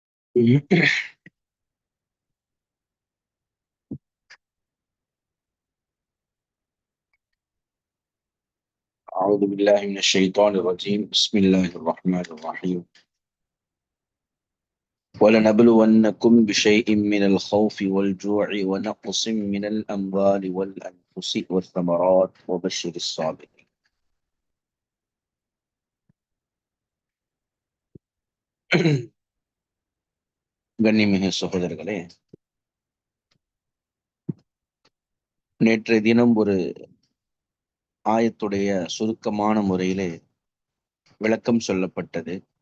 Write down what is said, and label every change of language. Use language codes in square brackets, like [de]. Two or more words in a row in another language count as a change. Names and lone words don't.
[ar] أعوذ بالله من الشيطان الرجيم بسم الله الرحمن الرحيم ولنبلونكم بشيء من الخوف والجوع ونقص من الأموال والأنفس والثمرات وبشر الصابرين. [ta] கண்ணியமிகு சகோதரர்களே, நேற்றைய தினம் ஒரு ஆயத்துடைய சுருக்கமான முறையிலே விளக்கம் சொல்லப்பட்டது.